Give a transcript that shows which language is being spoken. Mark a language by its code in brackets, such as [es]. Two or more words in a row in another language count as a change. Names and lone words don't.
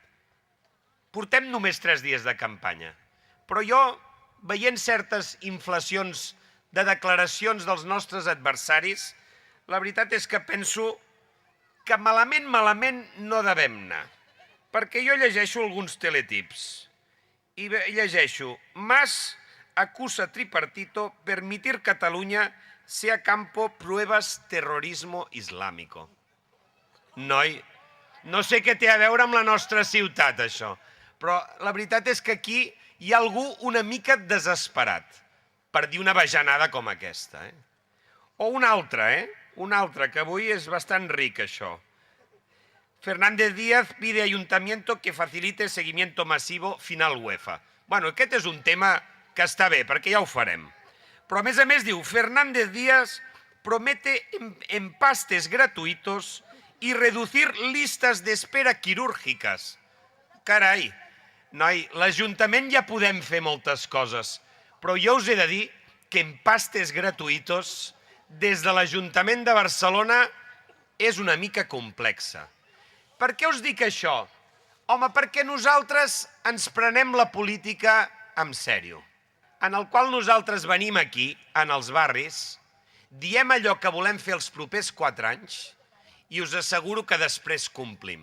[ca] Portem només 3 dies de campanya, però jo, veient certes inflacions de declaracions dels nostres adversaris, la veritat és que penso que malament no devem anar. Perquè jo llegeixo alguns teletips i llegeixo [es] Mas acusa Tripartito permitir Catalunya sea campo pruebas terrorismo islámico. [ca] Noi, no sé què té a veure amb la nostra ciutat, això, però la veritat és que aquí hi ha algú una mica desesperat per dir una bajanada com aquesta. O una altra, que avui és bastant ric, això. [es] Fernández Díaz pide a Ayuntamiento que facilite seguimiento masivo final UEFA. [ca] Aquest és un tema que està bé, perquè ja ho farem. Però a més diu, [es] Fernández Díaz promete empastes gratuitos y reducir listas de espera quirúrgicas. [ca] Carai, noi, l'Ajuntament ja podem fer moltes coses, però jo us he de dir que empastes gratuïtos des de l'Ajuntament de Barcelona és una mica complexa. Per què us dic això? Home, perquè nosaltres ens prenem la política en sèrio, en el qual nosaltres venim aquí, en els barris, diem allò que volem fer els propers 4 anys i us asseguro que després complim.